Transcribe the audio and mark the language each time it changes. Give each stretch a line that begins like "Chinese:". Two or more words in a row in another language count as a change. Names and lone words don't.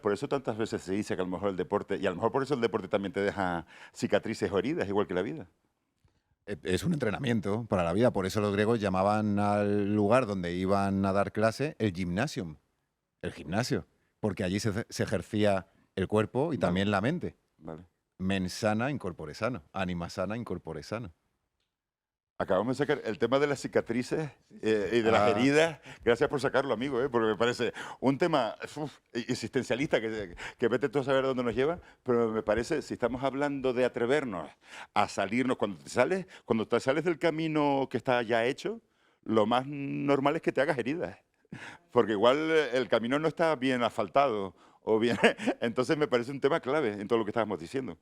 Spanish: Por eso tantas veces se dice que a lo mejor el deporte, y a lo mejor por eso el deporte también te deja cicatrices o heridas, igual que la vida. Es un entrenamiento para la vida. Por eso los griegos llamaban al lugar donde iban a dar clase el gymnasium, el gimnasio, porque allí se ejercía el cuerpo y Vale. también la mente. ¿Vale?
Latin: Mens sana in corpore sano, anima sana in corpore sano.
Spanish: Acabamos de sacar el tema de las cicatrices y de las Ah. heridas. Gracias por sacarlo, amigo, porque me parece un tema existencialista que vete tú a saber dónde nos lleva, pero me parece, si estamos hablando de atrevernos a salirnos, cuando te sales del camino que está ya hecho, lo más normal es que te hagas heridas, porque igual el camino no está bien asfaltado o bien, entonces me parece un tema clave en todo lo que estábamos diciendo.